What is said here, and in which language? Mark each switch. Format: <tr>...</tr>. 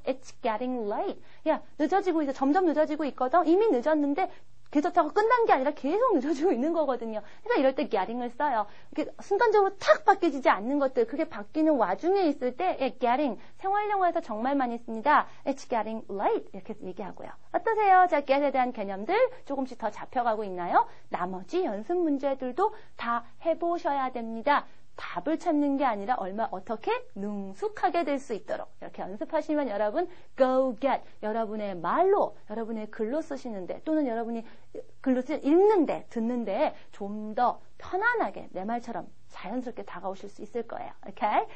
<en>It's getting late.</en> <ko>야, 늦어지고 있어. 점점 늦어지고 있거든. 이미 늦었는데 그렇다고 끝난 게 아니라 계속 늦어지고 있는 거거든요. 그래서 이럴 때 getting을 써요. 이렇게 순간적으로 탁 바뀌지 않는 것들, 그게 바뀌는 와중에 있을 때 getting, 생활영어에서 정말 많이 씁니다.</ko> <en>It's getting late</en> <ko>이렇게 얘기하고요. 어떠세요? 자, get에 대한 개념들 조금씩 더 잡혀가고 있나요? 나머지 연습 문제들도 다 해보셔야 됩니다. 답을 찾는 게 아니라 어떻게 능숙하게 될 수 있도록 이렇게 연습하시면 여러분 go get 여러분의 말로 여러분의 글로 쓰시는데 또는 여러분이 글로 읽는데 듣는데 좀 더 편안하게 내 말처럼 자연스럽게 다가오실 수 있을 거예요. 오케이?</ko>